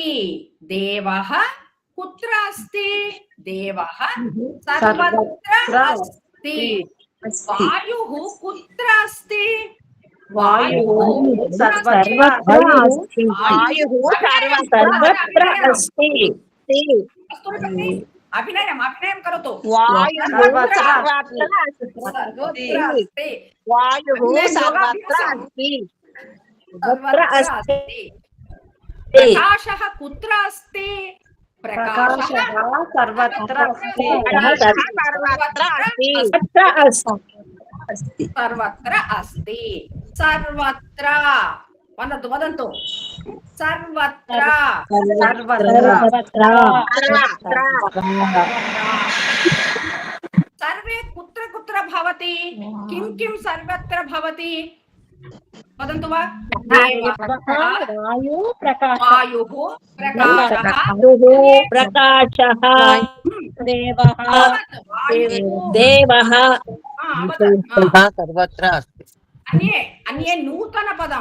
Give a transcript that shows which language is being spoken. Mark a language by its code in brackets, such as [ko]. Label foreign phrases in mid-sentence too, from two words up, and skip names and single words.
[sa] దేవः కుత్ర అస్తి? దేవः సర్వత్ర అస్తి. వాయుః కుత్ర అస్తి? వాయుః సర్వత్ర అస్తి. సర్వత్ర అస్తి. అభినయం అభినయం కరోతు. వాయుః సర్వత్ర సర్వత్ర అస్తి. వాయుః సర్వత్ర అస్తి. సర్వత్ర అస్తి. ప్రకాశः కుత్ర అస్తి? ప్రకాశः సర్వత్ర అస్తి. సర్వత్ర అస్తి. సర్వత్ర అస్తి. సర్వత్ర వదంతు వదంతు. సర్వత్ర సర్వే కుత్ర కుత్ర భవతి? కిం కిం సర్వత్ర భవతి? వదంతు వా. వాయుః ప్రకాశः. వాయుః ప్రకాశः. ప్రకాశः. దేవः. సర్వత్ర అస్తి. అన్యే నూతన పదం.